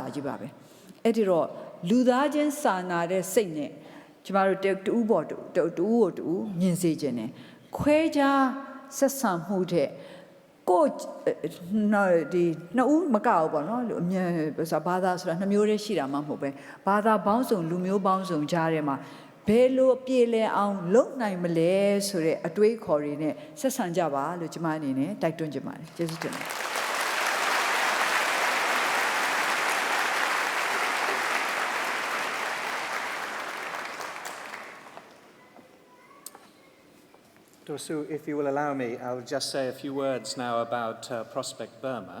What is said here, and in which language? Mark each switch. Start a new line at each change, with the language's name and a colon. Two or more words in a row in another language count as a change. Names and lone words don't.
Burmese: ကြီးပါပဲအဲ့ဒီတော့လူသားချင်းစာနာတဲ့စိတ်နဲ့ကျမတို့တူပေါ်တူမြင်စေခြင်းနဲ့ခွဲခြားဆက်ဆံမှုတဲ့ကိုဒီနှစ်ဦးမကောက်ဘူးပေါ့နော်အမြဲဘာသာဆိုတာနှစ်မျိုးတည်းရှိတာမှမဟုတ်ပဲဘာသာပေါင်းစုံလူမျိုးပေါင်းစုံကြားထဲမှာဘယ်လိုပြေလည်အောင်လုပ်နိုင်မလဲဆိုတဲ့အတွေးခေါ်တွေနဲ့ဆက်ဆံကြပါလို့ကျမအနေနဲ့တိုက်တွန်းချင်ပါတယ်ကျေးဇူးတင်ပါတယ်
English: Dosu, if you will allow me, I'll just say a few words now about Prospect Burma.